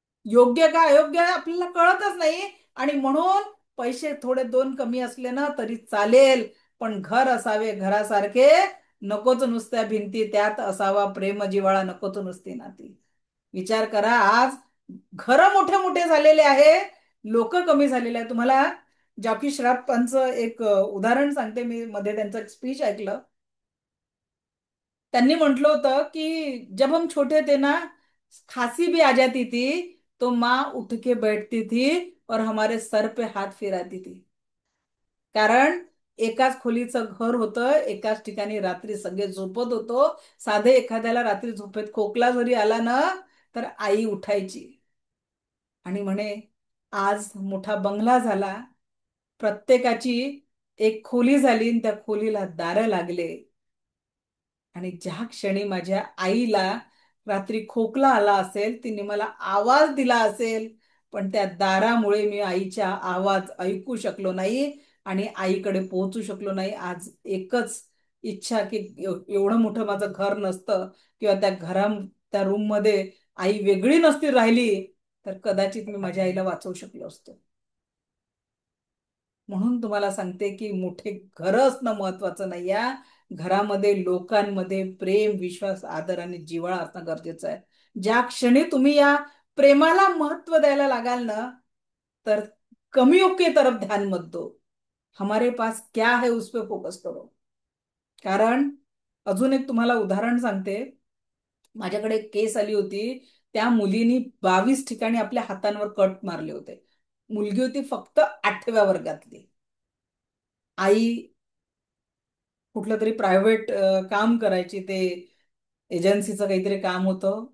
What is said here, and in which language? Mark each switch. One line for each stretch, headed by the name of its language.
Marathi: योग्य का अयोग्य आहे आपल्याला कळतच नाही. आणि म्हणून पैसे थोडे दोन कमी असले ना तरी चालेल, पण घर असावे घरासारखे, नकोच नुसत्या भिंती, त्यात असावा प्रेम जिव्हाळा, नकोच नुसती नाती. विचार करा, आज घर मोठे मोठे झालेले आहे, लोक कमी झालेले आहे. तुम्हाला जॉकी श्रॉफचं एक उदाहरण सांगते मी. मध्ये त्यांचं स्पीच ऐकलं. त्यांनी म्हटलं होतं की
Hindi: जब हम छोटे थे ना, खांसी भी आ जाती थी तो माँ उठ के बैठती थी और हमारे सर पे हाथ फिराती थी.
Marathi: कारण एकाच खोलीचं घर होतं, एकाच ठिकाणी रात्री सगळे झोपत होतो. साधे एखाद्याला रात्री झोपेत खोकला जरी आला ना, तर आई उठायची आणि म्हणे आज मोठा बंगला झाला, प्रत्येकाची एक खोली झाली आणि त्या खोलीला दारं लागले. आणि ज्या क्षणी माझ्या आईला रात्री खोकला आला असेल, तिने मला आवाज दिला असेल, पण त्या दारामुळे मी आईच्या आवाज ऐकू शकलो नाही आणि आईकडे पोहोचू शकलो नाही. आज एकच इच्छा की एवढं मोठं माझं घर नसतं, किंवा त्या रूम मध्ये आई वेगळी नसती राहिली, तर कदाचित मी माझ्या आईला वाचवू शकलो असतो. म्हणून तुम्हाला सांगते की मोठे घर असणं महत्वाचं नाही, या घरामध्ये लोकांमध्ये प्रेम, विश्वास, आदर आणि जिव्हाळा असणं गरजेचं आहे. ज्या क्षणी तुम्ही या प्रेमाला महत्व द्यायला लागाल ना, तर
Hindi: कमियों की तरफ ध्यान मत दो, हमारे पास क्या है उस पे फोकस करो.
Marathi: कारण अजून एक तुम्हाला उदाहरण सांगते. माझ्याकडे एक केस आली होती. त्या मुलीनी 22 ठिकाणी आपल्या हातांवर कट मारले होते. मुलगी होती फक्त 8व्या वर्गातली. आई कुठलं तरी प्रायव्हेट काम करायची, ते एजन्सीचं काहीतरी काम होतं.